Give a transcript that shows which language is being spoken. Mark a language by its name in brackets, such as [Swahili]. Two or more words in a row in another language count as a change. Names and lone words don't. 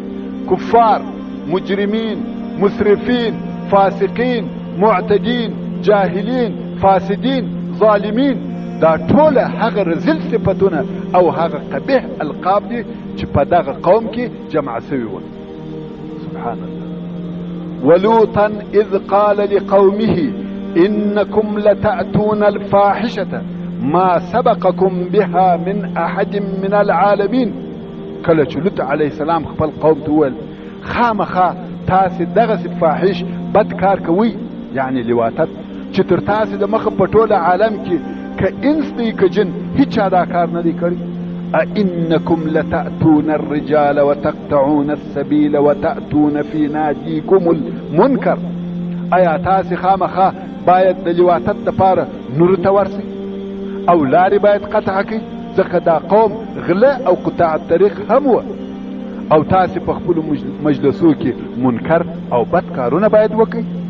[Pashto] کفار، مجرمین، مسرفین، فاسقین، معتدین، جاهلین، فاسدین، ظالمین، دا ټوله هغه رذیل صفتونه او هغه قبیح القاب دي چې په دغه قوم کې جمع سوي و. [Arabic] سبحان الله. ولوطا اذ قال لقومه انكم لتأتون الفاحشة ما سبقكم بها من احد من العالمين. [Pashto] کله چې لوط [Arabic] علیه السلام [Pashto] خپل قوم ته وویل خامخا تاسې دغسې فاحش بد کار کوئ، یعنی لواطت، چې تر تاسې د مخه په ټوله عالم کې که انس دی که جن هیچا دا کار نه دی کړی. [Arabic] أئنكم لتأتون الرجال وتقطعون السبيل وتأتون في ناديكم المنكر. [Pashto] ایا تاسې خامخا باید د لواطت دپاره نورو ته ورسئ او لارې باید قطع کړئ، ځکه دا قوم غله او [Arabic] قطاع الطریق [Pashto] هم و. او تاسې په خپلو مجلسو کې منکر او بد کارونه باید وکړئ.